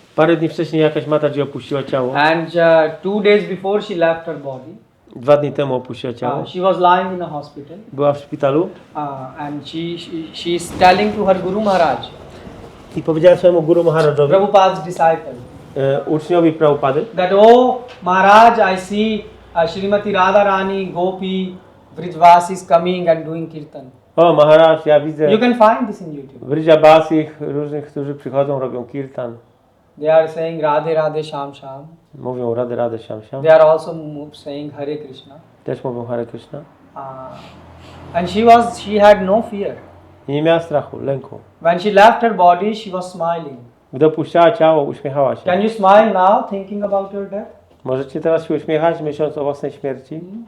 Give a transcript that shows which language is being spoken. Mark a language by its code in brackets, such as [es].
[pl] Parę dni wcześniej jakaś Mataji opuściła ciało. [en] and 2 days before she left her body, [pl] 2 dni temu opuściła ciało. [en] she was lying in a hospital, [pl] Była w szpitalu [en] and she is telling to her Guru Maharaj, [pl] i powiedziała swojemu Guru Maharajowi, [en] Prabhupada's disciple, [pl] uczniowi Prabhupady, [en] that Maharaj, I see Srimati Radharani, Gopi, Vrijvasi is coming and doing kirtan. [pl] o Maharaj, ja widzę [en] You can find this in YouTube. [pl] Vrijabasich różnych, którzy przychodzą, robią kirtan. [en] They are saying Radhe Radhe Sham Sham. [pl] Mówią Radhe Sham Sham. [en] They are also saying Hare Krishna. [pl] Też mówią Hare Krishna. [en] And she had no fear. [pl] I nie miała strachu, lęku. [en] When she left her body, she was smiling. [pl] Gdy opuszczała ciało, uśmiechała się. [en] Can you smile now, thinking about your death? [pl] Możecie teraz się uśmiechać, myśląc o własnej śmierci?